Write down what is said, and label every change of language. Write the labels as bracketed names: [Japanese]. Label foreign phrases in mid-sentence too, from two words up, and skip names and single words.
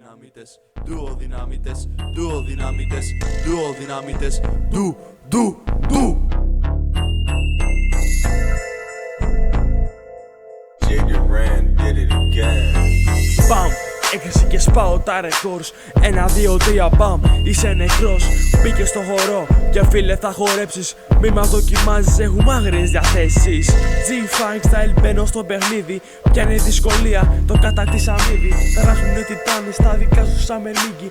[English] dinamites, duo dinamites, duo dinamites, duo dinamites, du. Jigga Ran did it again. [Greek] Μπαμ, έκρηση και σπάω τα ρεκόρς. 1, 2, 3, μπαμ, είσαι νεκρός. Μπήκε στο χορό και φίλε θα χορέψεις. Μη μας δοκιμάζεις, έχουμε άγριες διαθέσεις. [English] G-Funk style [Greek] μπαίνω στο παιχνίδι. Πιάνει δυσκολία, το κατακτήσαμε ήδη. Περάσουν οι τιτάνες στα δικά σου σαν μελίγγι.